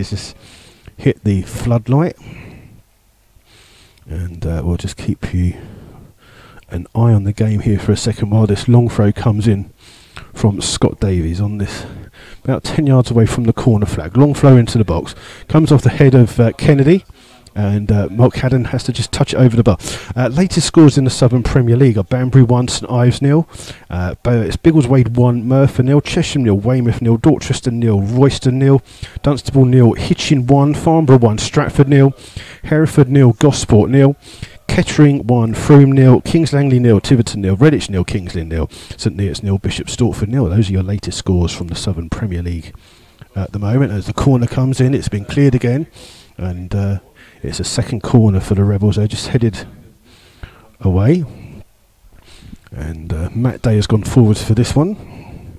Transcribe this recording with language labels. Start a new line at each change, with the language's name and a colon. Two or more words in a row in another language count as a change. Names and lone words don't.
English: It's just hit the floodlight. And we'll just keep you an eye on the game here for a second while this long throw comes in from Scott Davies on this about 10 yards away from the corner flag. Long throw into the box. Comes off the head of Kennedy. And Mark Haddon has to just touch it over the bar. Latest scores in the Southern Premier League are Banbury 1, St Ives 0. It's Biggleswade 1, Merthyr 0, Chesham 0, Weymouth 0, Dorchester 0, Royston 0, Dunstable 0, Hitchin 1, Farnborough 1, Stratford 0, Hereford 0, Gosport 0, Kettering 1, Frome 0, Kings Langley 0, Tiverton 0, Redditch 0, Kingsland 0, St Neots 0, Bishop Stortford 0. Those are your latest scores from the Southern Premier League at the moment. As the corner comes in, it's been cleared again. And it's a second corner for the Rebels. They're just headed away. And Matt Day has gone forwards for this one.